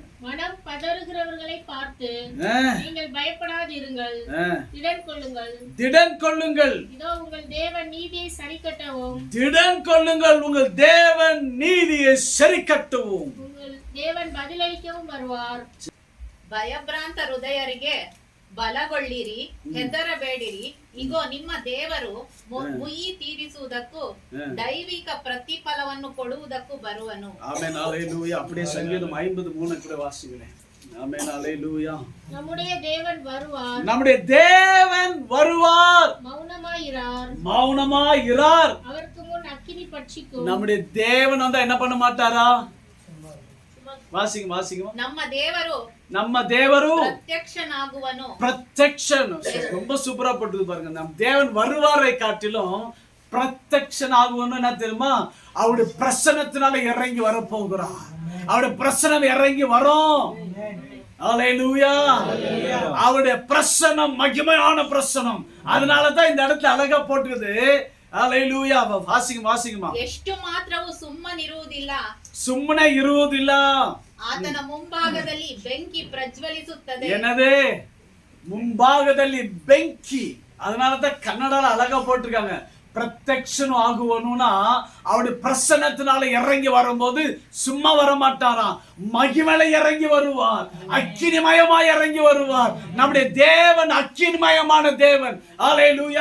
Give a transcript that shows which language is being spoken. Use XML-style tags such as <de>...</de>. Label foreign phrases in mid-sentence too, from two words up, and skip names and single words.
<ta>மனம் பதறுகிறவர்களை பார்த்து நீங்கள் பயப்படாதிருங்கள், திடன் கொள்ளுங்கள். திடன் கொள்ளுங்கள். இதோ உங்கள் தேவன் நீதியை சரிக்கட்டவும். திடன் கொள்ளுங்கள், உங்கள் தேவன் நீதியை சரிக்கட்டவும். உங்கள் தேவன் பதிலளிக்கவும் வருவார்.</ta> <kn>ಭಯಭ್ರಾಂತ ಹೃದಯರಿಗೆ ಬಲಗೊಳ್ಳಿರಿ, ಹೆದರಬೇಡಿರಿ. ಇಗೋ ನಿಮ್ಮ ದೇವರು ಮುಯಿ ತೀರಿಸುವುದಕ್ಕೂ ದೈವಿಕ ಪ್ರತಿಫಲವನ್ನು ಕೊಡುವುದಕ್ಕೂ ಬರುವನು. ಆಮೆನ್.</kn> <ta>ஹல்லேலூயா. அப்படியே சங்கீதம் 53 கூட வாசிங்களேன். ஆமென். ஹல்லேலூயா. நம்முடைய தேவன் வருவார். நம்முடைய தேவன் வருவார். மௌனமாயிரார். மௌனமாயிரார். அவருக்கு முன் அக்கினி பட்சிக்கும். நம்முடைய தேவன் வந்தா என்ன பண்ண மாட்டாரா? வாசிங்க.</ta> <kn>ನಮ್ಮ ದೇವರು பிரத்யக்ஷன்.</kn> <ta>ரொம்ப சூப்பரா போட்டுது பாருங்க. நம் தேவன் வருவாரை காட்டிலும் பிரத்யக்ஷன் ஆகுவன்னு என்ன தெரியுமா? அவருடைய பிரசன்னத்தினால இறங்கி வர போகிறார். அவருடைய பிரசன்னம் இறங்கி வரும். ஹல்லேலூயா. அவருடைய பிரசன்னம் மகிமையான பிரசன்னம். அதனாலதான் இந்த இடத்துல அழகா போட்டுக்குது. ஹல்லேலூயா. வாசிங்கம்மா.</ta> <kn>ಎಷ್ಟು ಮಾತ್ರವೂ ಸುಮ್ಮನಿರುವುದಿಲ್ಲ, ಸುಮ್ಮನೆ ಇರುವುದಿಲ್ಲ. ಆತನ ಮುಂಭಾಗದಲ್ಲಿ ಬೆಂಕಿ ಪ್ರಜ್ವಲಿಸುತ್ತದೆ. என்னது? ಮುಂಭಾಗದಲ್ಲಿ ಬೆಂಕಿ.</kn> <ta>அதனாலதான் கன்னடால அழகா போட்டிருக்காங்க. பிரத்யக்ஷன் ஆகுவனும்னா அவருடைய பிரசன்னத்தினால இறங்கி வரும்போது சும்மா வர மாட்டாராம், மகிமையில இறங்கி வருவார், அக்கினிமயமா இறங்கி வருவார். நம்முடைய தேவன் அக்கினிமயமான தேவன். ஹல்லேலூயா.</ta>